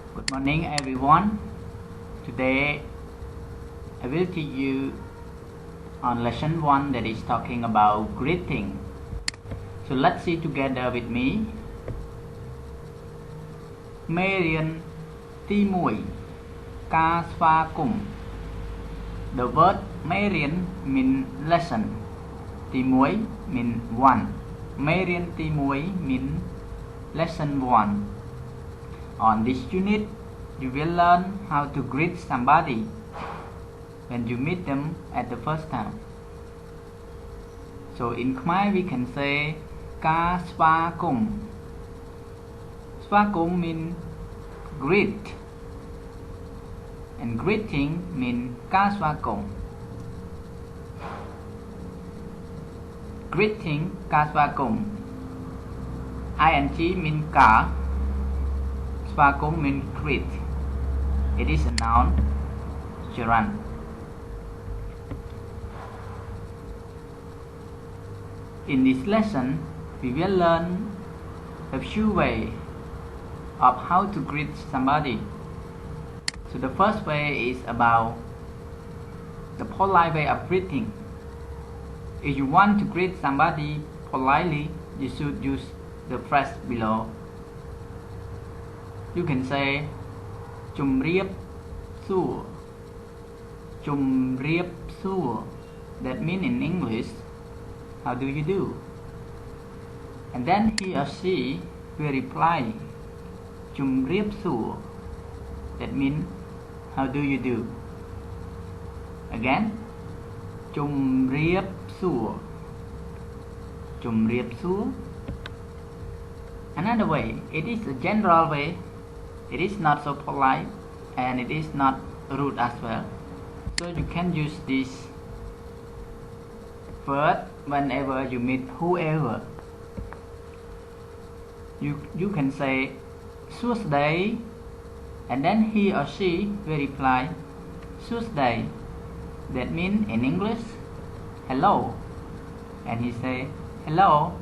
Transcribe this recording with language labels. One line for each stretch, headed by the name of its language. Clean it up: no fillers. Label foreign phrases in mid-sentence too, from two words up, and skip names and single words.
English: Morning everyone. Today I will teach you on lesson 1 that is talking about greeting. So let's see together with me.
Khmer: មេរៀនទី1ការស្វាគមន៍
English: The word មេរៀន mean lesson ទី1 mean
Khmer: 1មេរៀនទី1
English: mean lesson 1 On this unit you will learn how to greet somebody when you meet them at the first time. So in Khmer we can say
Khmer: ការស្វាគមន៍ ស្វាគមន៍
English: mean greet and greeting mean ការស្វាគមន៍ greeting ការស្វាគមន៍ ing mean
Khmer: ការ ស្វាគមន៍
English: mean greet. It is a noun gerund. In this lesson we will learn a few ways of how to greet somebody. So the first way is about the polite way of greeting. If you want to greet somebody politely, you should use the phrase below. You can say
Khmer: ជំរាបសួរ ជំរាបសួរ
English: That means in English, how do you do? And then he or she will reply ជំរាបសួរ That means how do you do? Again
Khmer: ជំរាបសួរ ជំរាបសួរ
English: Another way, it is a general way. It is not so polite and it is not rude as well. So you can use this word whenever you meet whoever. You can say សួស្តី and then he or she will reply សួស្តី That means in English hello, and he say hello.